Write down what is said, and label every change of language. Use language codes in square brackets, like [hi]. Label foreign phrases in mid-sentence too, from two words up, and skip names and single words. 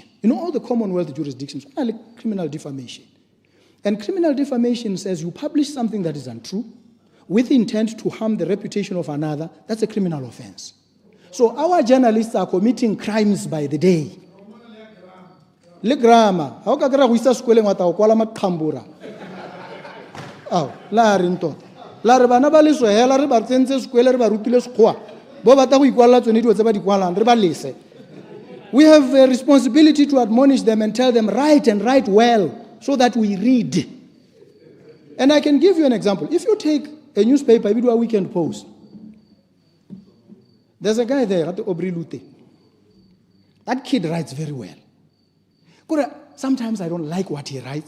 [en] In all the Commonwealth jurisdictions, criminal defamation. And criminal defamation says you publish something that is untrue with intent to harm the reputation of another, that's a criminal offense. So our journalists are committing crimes by the day. [tn] Le grammar, [en] how can I [tn] wisa skwele ngata o kwala makambura? Aw, la rinto. La re bana ba leswe hela re ba tsentse skwele re ba rutile sekgoa. Bo bata go ikwala tsone di tse ba di kwalang re ba lese. [en] We have a responsibility to admonish them and tell them write and write well so that we read. And I can give you an example. If you take a newspaper, if you do a weekend post, there's a guy there at the Aubry Lute. That kid writes very well. Sometimes I don't like what he writes.